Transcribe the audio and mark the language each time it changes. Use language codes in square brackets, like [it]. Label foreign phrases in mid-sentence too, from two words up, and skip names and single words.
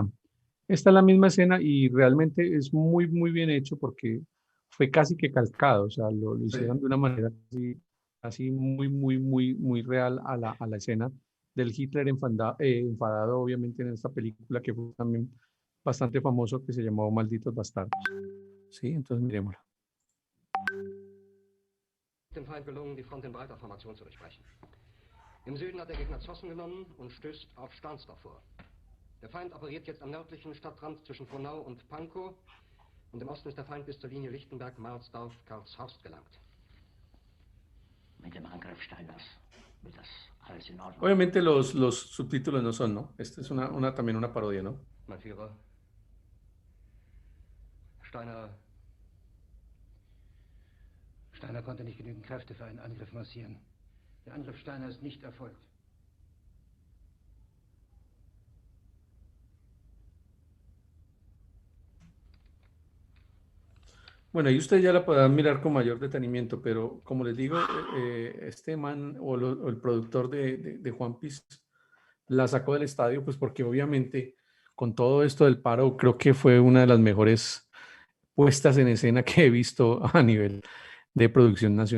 [es] Esta es la misma escena y realmente es muy, muy bien hecho porque fue casi que calcado, o sea, lo hicieron de una manera así muy, muy, muy, muy real a la escena del Hitler enfadado, obviamente, en esta película que fue también bastante famoso, que se llamó Malditos Bastardos. Sí, entonces miremosla. [de] Dem Feind gelungen, die Front in breiter Formation zu durchbrechen. Im Süden hat der Gegner Zossen genommen und stößt auf Stahnsdorf vor. Der Feind operiert jetzt am nördlichen Stadtrand zwischen Frohnau und Pankow und im Osten ist der Feind bis zur Linie Lichtenberg, Marsdorf, Karlshorst gelangt. Mit dem Angriff Steiners wird das alles in Ordnung. [es] Obviamente los subtítulos no son, ¿no? Esta es también una parodia, ¿no? [de] Mein Führer, Steiner konnte nicht genügend Kräfte für einen Angriff massieren. Der Angriff Steiner ist nicht erfolgt. [es] Bueno, ahí ustedes ya la podrán mirar con mayor detenimiento, pero como les digo, este man o el productor de Juanpis la sacó del estadio, pues porque obviamente con todo esto del paro creo que fue una de las mejores puestas en escena que he visto a nivel de producción nacional.